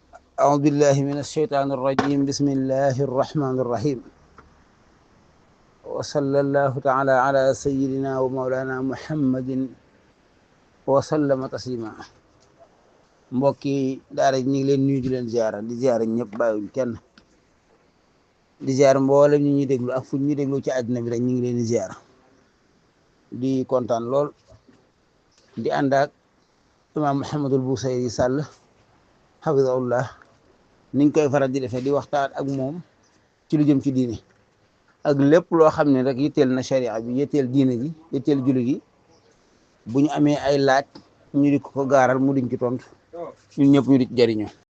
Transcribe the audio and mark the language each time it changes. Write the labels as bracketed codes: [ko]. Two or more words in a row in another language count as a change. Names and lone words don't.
[ar] أعوذ بالله من الشيطان الرجيم بسم الله الرحمن الرحيم وصلى الله تعالى على سيدنا ومولانا محمد وسلم تسليما [wo] mbokki daara ñu ngi leen nuyu di leen di ziara ñëpp bàyyiwuñ kenn di ziara mboolem ñu ñuy déglu ak fu ñuy déglu ci àddina bi rek ñu ngi leen di ziara di kontaan lool di ànd ak imaam Mouhamadul Bousayri Sall hafizahullah niñ koy faral di defee di waxtaan ak moom ci lu jëm ci diine ak lépp loo xam ne rek yitteel na sharia bi yitteel diine gi yitteel julli gi bu ñu amee ay laaj ñu di ko gaaral mu diñ ci tontu ñun ñëpp ñu di ci jëriñoo